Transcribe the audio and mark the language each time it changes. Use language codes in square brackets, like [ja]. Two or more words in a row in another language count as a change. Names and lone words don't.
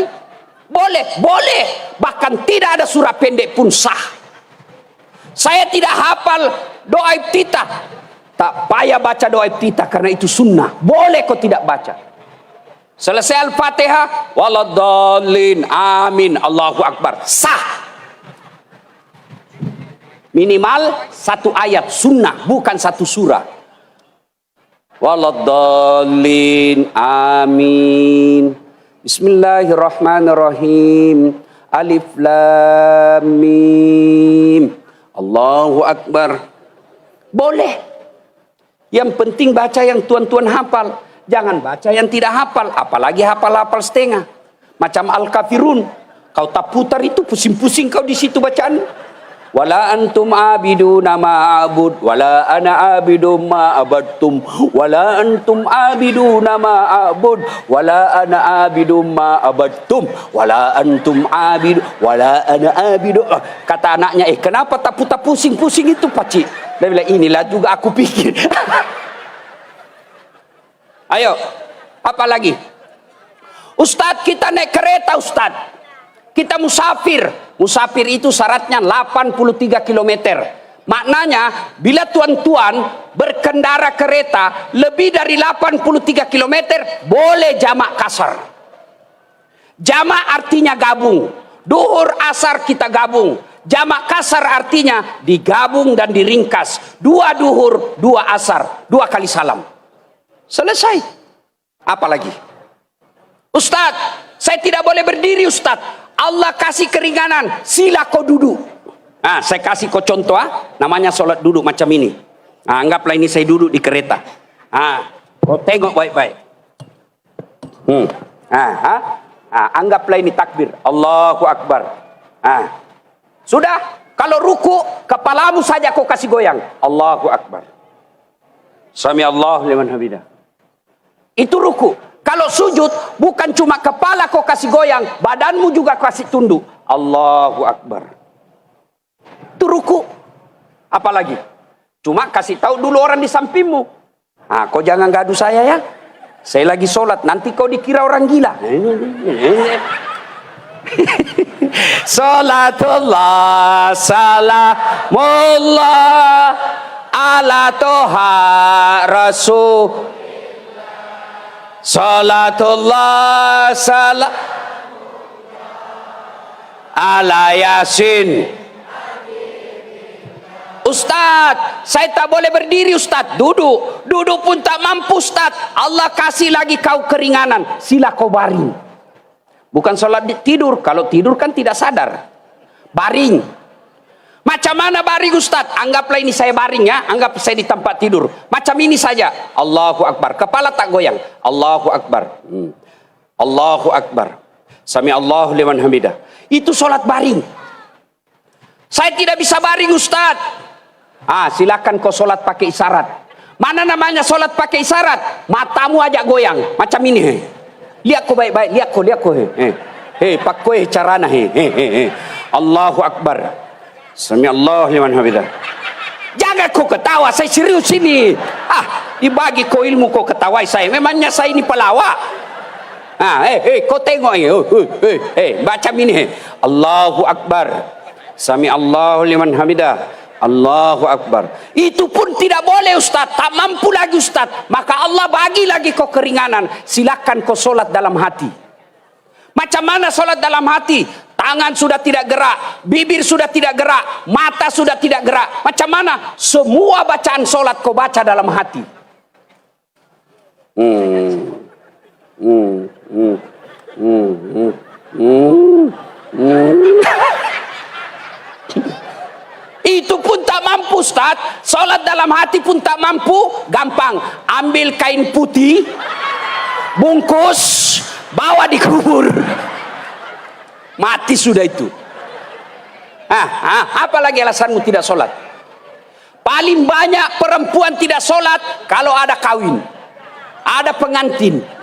[ms] Boleh. Bahkan tidak ada surah pendek pun sah. Saya tidak hafal doa iftitah. Tak payah baca doa iftitah karena itu sunnah. Boleh kau tidak baca. Selesai Al-Fatihah, [ar] ولا الضالين آمين الله أكبر, [ms] sah. Minimal 1 ayat sunnah, bukan 1 surah. [ar] ولا الضالين آمين. [ms] Bismillahirrahmanirrahim. [ar] الم. الله أكبر. [ms] Boleh. Yang penting baca yang tuan-tuan hafal. Jangan baca yang tidak hafal. Apalagi hafal-hafal setengah. Macam Al-Kafirun. Kau tak putar itu, pusing-pusing kau di situ bacaan. [ar] ولا أنتم عابدون ما أعبد ولا أنا عابد ما عبدتم ولا أنتم عابدون ما أعبد ولا أنا عابد ما عبدتم ولا أنتم عابد ولا أنا عابد. [ms] Kata anaknya, kenapa tak putar pusing-pusing itu pakcik? Dia bilang, inilah juga aku pikir. Ayo, apa lagi? Ustaz, kita naik kereta Ustaz. Kita musafir. Musafir itu syaratnya 83 km. Maknanya, bila tuan-tuan berkendara kereta lebih dari 83 km, boleh jamak kasar. Jamak artinya gabung. Duhur, asar kita gabung. Jamak kasar artinya digabung dan diringkas. 2 duhur, 2 asar, 2 kali salam. Selesai. Apa lagi? Ustaz, saya tidak boleh berdiri Ustaz. Allah kasih keringanan, sila kau duduk. Saya kasih kau contoh, namanya solat duduk macam ini. Anggaplah ini saya duduk di kereta. Kau tengok baik-baik. Anggaplah ini takbir, [ar] الله أكبر. [ms] Sudah, kalau ruku, kepalamu saja kau kasih goyang, [ar] الله أكبر. سمع الله لمن حمده. [ms] Itu ruku. Kalau sujud, bukan cuma kepala kau kasih goyang, badanmu juga kasih tunduk. [ar] الله أكبر. [ms] Itu ruku. Apalagi? Cuma kasih tahu dulu orang di sampingmu. Kau jangan gaduh saya ya. Saya lagi sholat, nanti kau dikira orang gila. [ar] صلاة الله سلام الله على طه رسول. صلاة الله سلام على يس. [ms] Ustaz, saya tak boleh berdiri Ustaz. Duduk pun tak mampu Ustaz. Allah kasih lagi kau keringanan, sila kau baring. Bukan sholat tidur. Kalau tidur kan tidak sadar. Baring. Macam mana baring Ustaz? Anggaplah ini saya baring ya. Anggap saya di tempat tidur. Macam ini saja. [ar] الله أكبر. [ms] Kepala tak goyang. [ar] الله أكبر. الله أكبر سمع الله لمن حمده. [ms] Itu sholat baring. Saya tidak bisa baring Ustaz. Silakan kau sholat pakai isyarat. Mana namanya sholat pakai isyarat? Matamu ajak goyang. Macam ini. Lihat ko baik-baik, lihat ko. Pak ko carana [ar] الله أكبر. سمع الله لمن حمده. [ms] Jangan kau ketawa, saya serius ini. Dibagi kau ilmu kau ketawai saya. Memangnya saya ini pelawak. Kau tengok baca ini. [ar] الله أكبر. سمع الله لمن حمده. الله أكبر. [ms] Itu pun tidak boleh Ustaz. Tak mampu lagi Ustaz. Maka Allah bagi lagi kau keringanan. Silakan kau solat dalam hati. Macam mana solat dalam hati? Tangan sudah tidak gerak, bibir sudah tidak gerak, mata sudah tidak gerak. Macam mana? Semua bacaan solat kau baca dalam hati. Itu pun tak mampu Ustaz. Solat dalam hati pun tak mampu. Gampang. Ambil kain putih, bungkus, bawa di kubur. Mati sudah itu. Apa lagi alasanmu tidak solat? Paling banyak perempuan tidak solat kalau ada kawin, ada pengantin.